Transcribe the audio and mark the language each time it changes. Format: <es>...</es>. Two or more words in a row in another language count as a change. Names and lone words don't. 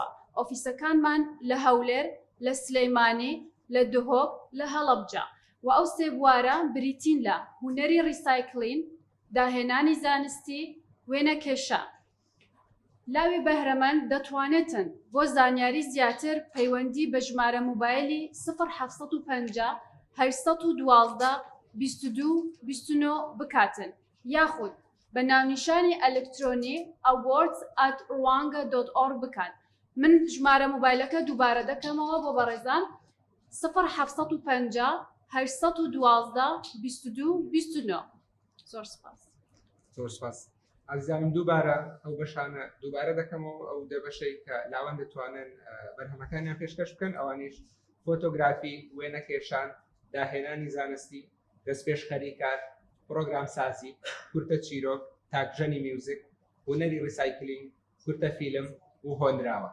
<ckb>ئۆفیسەکانمان لە هەولێر، لە سلەیمانی، لە دهۆک، لە هەڵەبجە و ئەو سێ بوارە بریتین لە هونەری ڕیسایکلین، داهێنانی زانستی، وێنە کێشە. لاوی بەهرەمەند دەتوانێتن بۆ زانیاری زیاتر پەیوەندی بە ژمارە موبایلی 0850 812 22 29 بکاتن یاخود بە ناونیشانی ئەلکترۆنی awards@rwanga.org بکات. من ژمارە موبایلەکە دووبارە دەکەمەوە بۆ بەڕێزان 0850 812 22 29. زۆر سپاس. زۆر سپاس. ئازیزانم دووبارە ئەو بەشانە دووبارە دەکەمەوە ئەو دەبەشەی کە لاوان دەتوانن بەرهەمەکانیان پێشکەش بکەن ئەوانیش فۆتۆگرافی، وێنە کێشان، داهێنانی زانستی، دەستپێشخەری کار، پرۆگرام سازی، کورتە چیرۆک، تاکژەنی میوزیک، هونەری ڕیسایکلینگ، کورتە فیلم و هۆنراوە.</ckb>